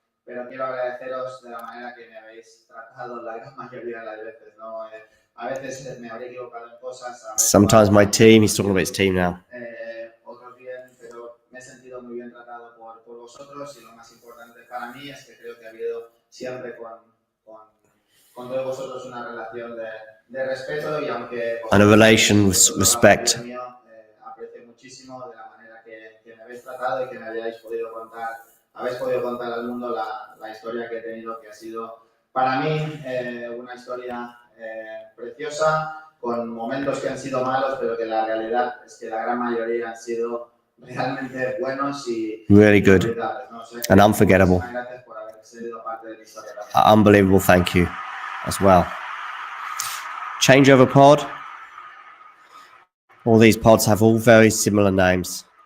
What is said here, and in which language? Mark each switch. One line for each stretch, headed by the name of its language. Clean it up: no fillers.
Spanish: Pero quiero agradeceros de la manera que me habéis tratado la gran mayoría de las veces, ¿no? A veces me habré equivocado en cosas.
English: Sometimes my team, he's talking about his team now.
Spanish: Otros bien, pero me he sentido muy bien tratado por vosotros, y lo más importante para mí es que creo que ha habido siempre con todos vosotros una relación de respeto, y aunque...
English: And a relation with respect.
Spanish: Aprecio muchísimo de la manera que me habéis tratado y que me habéis podido contar al mundo la historia que he tenido, que ha sido para mí una historia preciosa, con momentos que han sido malos, pero que la realidad es que la gran mayoría han sido realmente buenos y
English: really good,
Spanish: ¿no? O sea,
English: and unforgettable.
Spanish: Gracias por haber sido parte de mi historia.
English: Unbelievable thank you as well. Changeover pod. All these pods have all very similar names.